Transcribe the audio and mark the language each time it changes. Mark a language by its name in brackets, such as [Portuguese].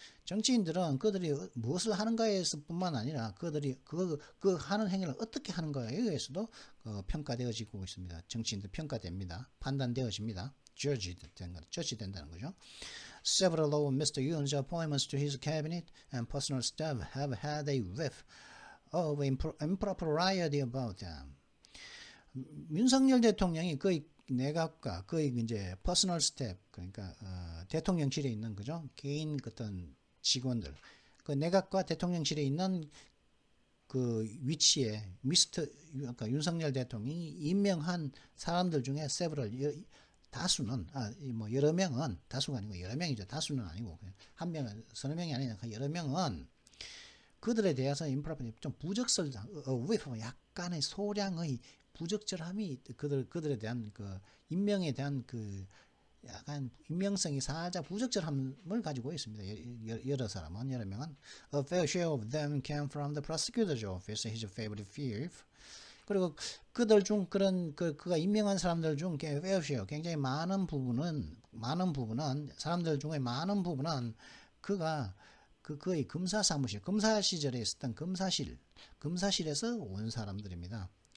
[Korean] 정치인들은 그들이 무엇을 하는가에서 뿐만 아니라 그들이 그 하는 행위를 어떻게 하는가에 의해서도 평가되어지고 있습니다. 정치인들 평가됩니다. 판단되어집니다. judge 된다는 거죠. [English] Several of Mr. Yoon's appointments to his cabinet and personal staff have had a whiff of impropriety about them. [Korean] 윤석열 대통령이 거의 내각과 거의 이제 퍼스널 스텝 그러니까 대통령실에 있는 거죠. 개인 어떤 직원들 그 내각과 대통령실에 있는 그 위치에 그러니까 윤석열 대통령이 임명한 사람들 중에 several 다수는 뭐 여러 명은 다수가 아니고 여러 명이죠. 다수는 아니고 한 명은 서너 명이 아니라 여러 명은 그들에 대해서 improper 좀 부적절한 약간의 소량의 부적절함이 그들에 대한 그 임명에 대한 그 약간 임명성이 살짝 부적절함을 가지고 있습니다. 여러 명은 [English] a fair share of them came from the prosecutor's office, his favorite fief. [Korean] 그리고 그들 중 그런 그가 임명한 사람들 중 [English] fair share [Korean] 굉장히 많은 부분은 사람들 중에 많은 부분은 그가 거의 검사 시절에 있었던 검사실에서 온 사람들입니다.